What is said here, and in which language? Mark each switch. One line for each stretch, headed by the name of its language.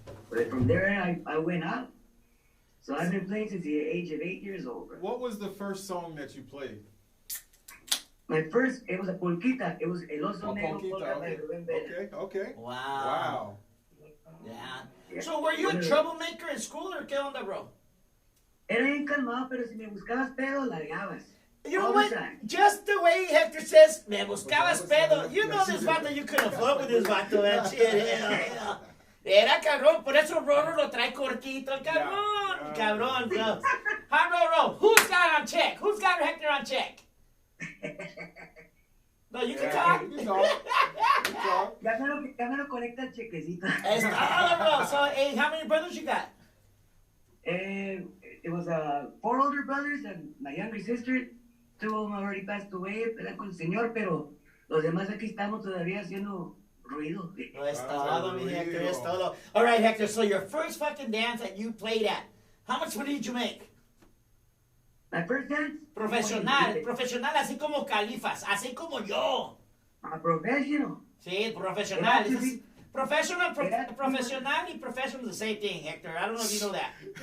English: But from there, I went out. So I've been playing since the age of 8 years old. Bro. What was the first song that you played? My first, it was a polquita. It was El Oso Negro
Spanish: Polquita,
English: polka by Rubén Vela. Okay. Wow. Wow. Yeah. So were you a troublemaker in school, or
Spanish: qué onda,
English: bro?
Spanish: Era bien calmado, pero si me buscabas pedo, largabas.
English: You know All what? the time. Just the way Hector says,
Spanish: me buscabas pedo.
English: You know this vato, you couldn't float with this vato, man. Shit, hell.
Spanish: Era cabrón, por eso Roro lo trae cortito, el cabrón.
English: Cabrón, bro. Hi, Roro. Who's got it on check? Who's got Hector on check? No, you can talk. You can talk.
Spanish: Ya me lo conecta el chequecito.
English: It's all, bro. So, hey, how many brothers you got? It was 4 older brothers and my younger sister. 2 of them already passed away,
Spanish: eran con el Señor, pero los demás aquí estamos todavía haciendo ruido. No, es todo, mi Hector, es todo.
English: All right, Hector, so your first fucking dance that you played at, how much money did you make? My first dance?
Spanish: Profesional, así como Kalifazz, así como yo.
English: A professional.
Spanish: Sí, profesional.
English: Professional y professional is the same thing, Hector. I don't know if you know that.